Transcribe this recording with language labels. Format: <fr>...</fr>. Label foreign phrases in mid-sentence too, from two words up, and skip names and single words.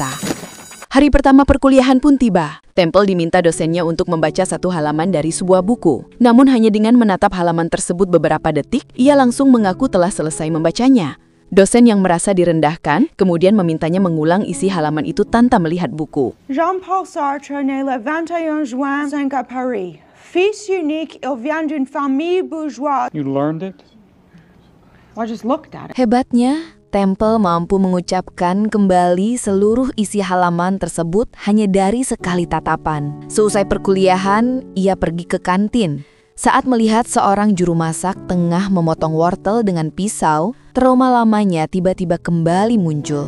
<id>Hari pertama perkuliahan pun tiba. Temple diminta dosennya untuk membaca satu halaman dari sebuah buku. Namun hanya dengan menatap halaman tersebut beberapa detik, ia langsung mengaku telah selesai membacanya. Dosen yang merasa direndahkan, kemudian memintanya mengulang isi halaman itu tanpa melihat buku.</id> <fr>Jean-Paul Sartre naît le 21 juin 5 à Paris. Fils unique, il vient d'une famille bourgeoise.</fr> <en>You learned it? I just looked at it.</en> <id>Hebatnya, Temple mampu mengucapkan kembali seluruh isi halaman tersebut hanya dari sekali tatapan. Seusai perkuliahan, ia pergi ke kantin. Saat melihat seorang juru masak tengah memotong wortel dengan pisau, trauma lamanya tiba-tiba kembali muncul.</id>